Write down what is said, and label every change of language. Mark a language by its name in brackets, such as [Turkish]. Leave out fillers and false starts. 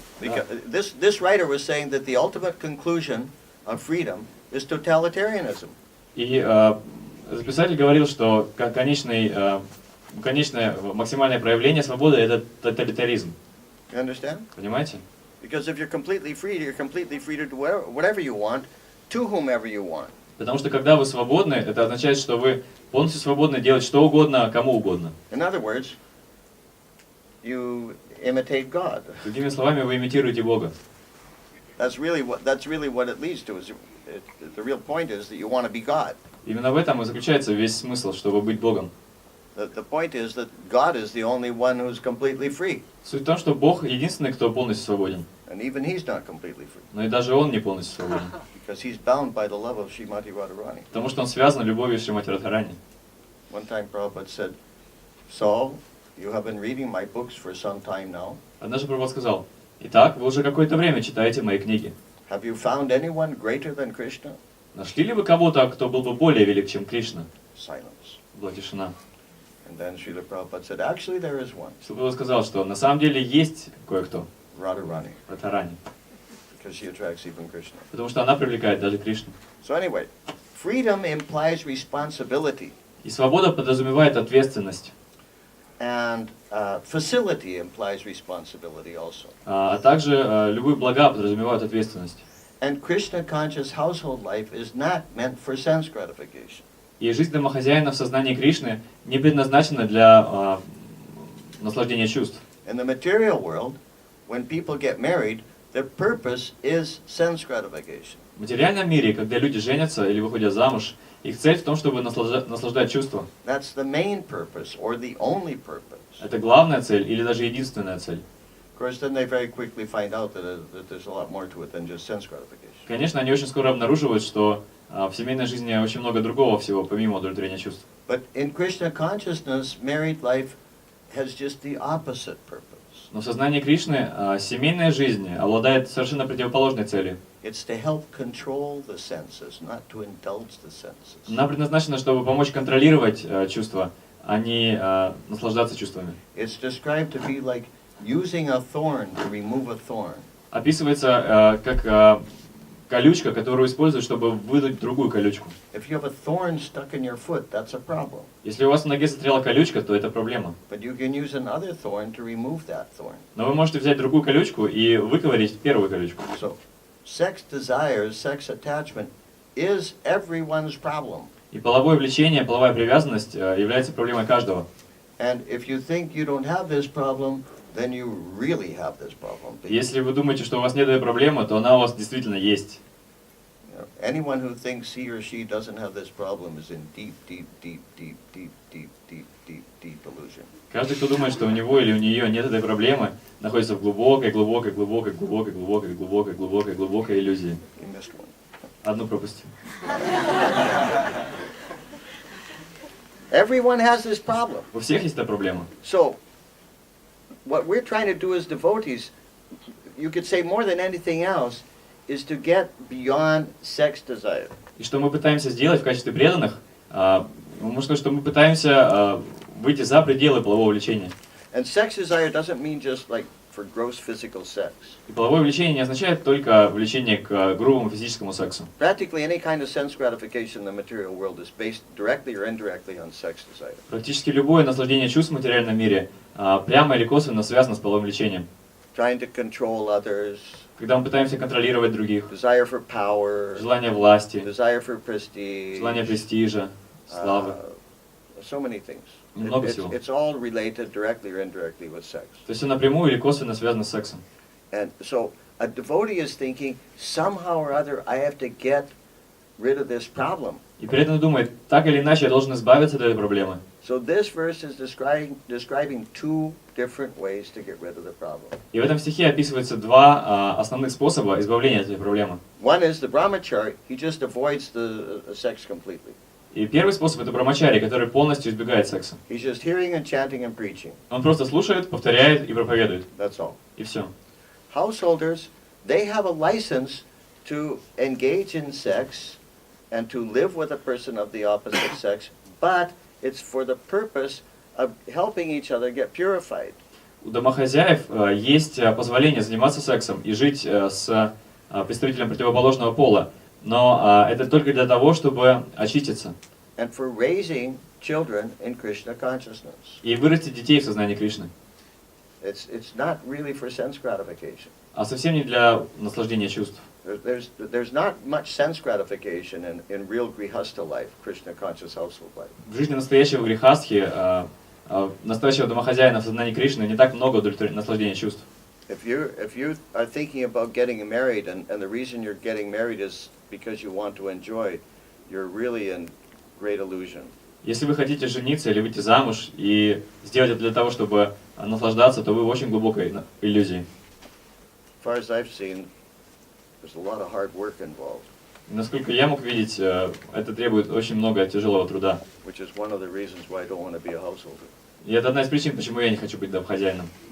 [English] Because this writer was saying that the ultimate conclusion of freedom is totalitarianism. [Russian] И писатель говорил, что конечное максимальное проявление свободы — это тоталитаризм. [English] You understand? [Russian] Понимаете? [English] Because if you're completely free to do whatever you want, to whomever you want. [Russian] Потому что когда вы свободны, это означает, что вы полностью свободны делать что угодно, кому угодно. [English] In other words, you imitate God. [Russian] Другими словами, вы имитируете Бога. [English] That's really what it leads to. The real point is that you want to be God. [Russian] Именно в этом и заключается весь смысл, чтобы быть Богом. [English] The point is that God is the only one who's completely free. [Russian] Суть в том, что Бог единственный, кто полностью свободен. [English] And even he's not completely free. [Russian] Но и даже Он не полностью свободен. [English] Because he's bound by the love of Srimati Radharani. [Russian] Потому что Он связан любовью с Шримати Радхарани. [English] One time Prabhupada said, "So, you have been reading my books for some time now. [Russian] Однажды Прабхупад сказал: «Итак, вы уже какое-то время читаете мои книги. [English] Have you found anyone greater than Krishna?" [Russian] Нашли ли вы кого-то, кто был бы более велик, чем Кришна?» [English] Silence. [Russian] Была тишина. [English] And then Srila Prabhupada said, "Actually, there is one, [Russian] Шрила Прабхупад сказал, что на самом деле есть кое-кто, [English] Radharani, [Russian] Радхарани, [English] because she attracts even Krishna." [Russian] потому что она привлекает даже Кришну. [English] So anyway, freedom implies responsibility, [Russian] И свобода подразумевает ответственность, [English] and facility implies responsibility also. [Russian] а также любые блага подразумевают ответственность. [English] And Krishna-conscious household life is not meant for sense gratification. [Russian] И жизнь домохозяина в сознании Кришны не предназначена для наслаждения чувств. [English] In the material world, when people get married, their purpose is sense gratification. [Russian] В материальном мире, когда люди женятся или выходят замуж, их цель в том, чтобы наслаждать чувства. [English] That's the main purpose or the only purpose. [Russian] Это главная цель или даже единственная цель. [English] Of course, then they very quickly find out that there's a lot more to it than just sense gratification. [Russian] Конечно, они очень скоро обнаруживают, что в семейной жизни очень много другого всего, помимо удовлетворения чувств. [English] But in Krishna consciousness, married life has just the opposite purpose. [Russian] Но в сознании Кришны семейная жизнь обладает совершенно противоположной целью. [English] It's to help control the senses, not to indulge the senses. [Russian] Она предназначена, чтобы помочь контролировать чувства, а не наслаждаться чувствами. [English] It's described to be like using a thorn to remove a thorn. [Russian] Описывается как колючка, которую используют, чтобы выдуть другую колючку. [English] If you have a thorn stuck in your foot, that's a problem. [Russian] Если у вас в ноге застряла колючка, то это проблема. [English] But you can use another thorn to remove that thorn. [Russian] Но вы можете взять другую колючку и выковырять первую колючку. [English] So, sex desires, sex attachment is everyone's problem. [Russian] И половое влечение, половая привязанность является проблемой каждого. [English] And if you think you don't have this problem, then you really have this problem. [Russian] Если вы думаете, что у вас нет этой проблемы, то она у вас действительно есть. [English] Anyone who thinks he or she doesn't have this problem is in deep illusion. [Russian] Каждый, кто думает, что у него или у нее нет этой проблемы, находится в глубокой иллюзии. [English] You missed one. [Russian] Одну пропустил. [English] Everyone has this problem. [Russian] У всех есть эта проблема. [English] So, what we're trying to do as devotees, you could say more than anything else, is to get beyond sex desire. [Russian] И что мы пытаемся сделать в качестве преданных, можно сказать, что мы пытаемся выйти за пределы полового влечения. [English] And sex desire doesn't mean just like for gross physical sex. [Russian] И половое влечение не означает только влечение к грубому физическому сексу. [English] Practically any kind of sense gratification in the material world is based directly or indirectly on sex desire. [Russian] Практически любое наслаждение чувств в материальном мире прямо или косвенно связано с половым влечением. [English] Trying to control others, [Russian] Когда мы пытаемся контролировать других, [English] desire for power, [Russian] желание власти, [English] desire for prestige, [Russian] желание престижа, славы. [English] So many things. [Russian] Много всего. [English] It's all related directly or indirectly with sex. [Russian] То есть все напрямую или косвенно связано с сексом. [English] And so a devotee is thinking, somehow or other, I have to get rid of this problem. [Russian] И при этом думает, так или иначе я должен избавиться от этой проблемы. [English] So this verse is describing two different ways to get rid of the problem. [Russian] И в этом стихе описывается два основных способа избавления от этой проблемы. [English] One is the brahmachari, he just avoids the sex completely. [Russian] И первый способ это брамачари, который полностью избегает секса. [English] He's just hearing and chanting and preaching. [Russian] Он просто слушает, повторяет и проповедует. [English] That's all. [Russian] И все. [English] Householders, they have a license to engage in sex and to live with a person of the opposite sex, but it's for the purpose of helping each other get purified. [Russian] У домохозяев есть позволение заниматься сексом и жить с представителем противоположного пола, но это только для того, чтобы очиститься [English] And for raising children in Krishna consciousness. [Russian] и вырастить детей в сознании Кришны. [English] It's not really for sense gratification. [Russian] А совсем не для наслаждения чувств. [English] There's not much sense gratification in real grihastha life, Krishna conscious household life. [Russian] В жизни настоящего грехастхи, настоящего домохозяина в сознании Кришны не так много наслаждения чувств. [English] If you are thinking about getting married and the reason you're getting married is because you want to enjoy, you're really in great illusion. [Russian] Если вы хотите жениться или выйти замуж и сделать это для того, чтобы наслаждаться, то вы в очень глубокой иллюзии. [English] As far as I've seen, there's a lot of hard work involved. [Russian] Насколько я мог видеть, это требует очень много тяжелого труда. [English] Which is one of the reasons why I don't want to be a householder. [Russian] И это одна из причин, почему я не хочу быть домохозяином.